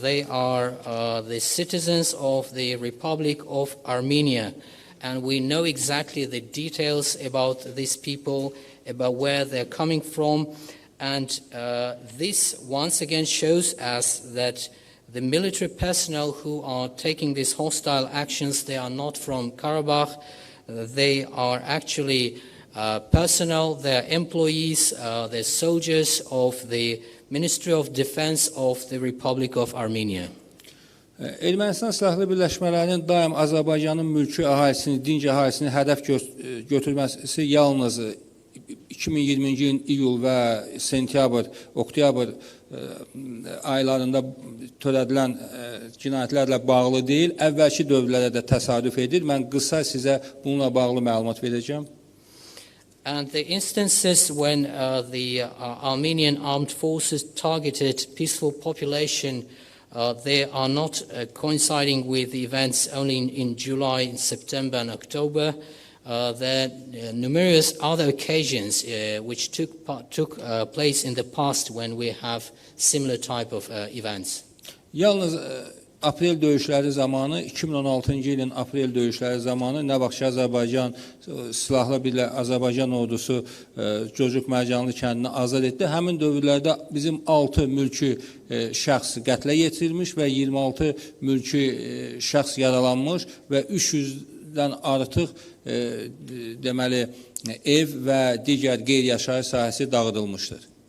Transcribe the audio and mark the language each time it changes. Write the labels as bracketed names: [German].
[English] They are the citizens of the Republic of Armenia, and we know exactly the details about these people, about where they're coming from, and this once again shows us that the military personnel who are taking these hostile actions, they are not from Karabakh. They are actually personnel, they're employees, they're soldiers of the Ministry of Defense of the Republic of Armenia. [Azerbaijani] Ermənistan silahlı birləşmələrinin daim Azərbaycanın mülki əhalisini, dinc əhalisini hədəf götürməsi yalnız 2020-ci ilin iyul və oktyabr aylarında törədilən cinayətlərlə bağlı deyil, əvvəlki dövrlərə də təsadüf edir. Mən qısa sizə bununla bağlı məlumat verəcəm. [English] And the instances when the Armenian armed forces targeted peaceful population, they are not coinciding with the events only in July, in September and October. There are numerous other occasions which took place in the past when we have similar type of events. [Azerbaijani] Yalnız aprel döyüşləri zamanı, 2016-cı ilin aprel döyüşləri zamanı nə vaxt ki Azərbaycan silahlı Azərbaycan ordusu Cocuq Mərcanlı kəndini azad etdi. Həmin dövrlərdə bizim 6 mülki şəxs qətlə yetirilmiş və 26 mülki şəxs yaralanmış və 300-dən artıq deməli ev və digər qeyri-yaşayış sahəsi dağıdılmışdır.